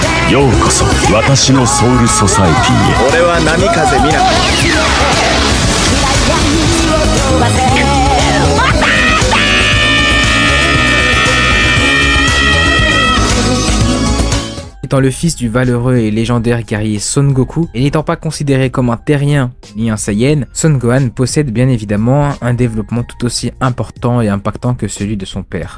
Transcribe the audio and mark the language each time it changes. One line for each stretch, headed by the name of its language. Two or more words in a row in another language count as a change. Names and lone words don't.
Japanese: ようこそ私のソウルソサエティへ。俺は波風見なかった。
French: Étant le fils du valeureux et légendaire guerrier Son Goku, et n'étant pas considéré comme un terrien ni un Saiyan, Son Gohan possède bien évidemment un développement tout aussi important et impactant que celui de son père.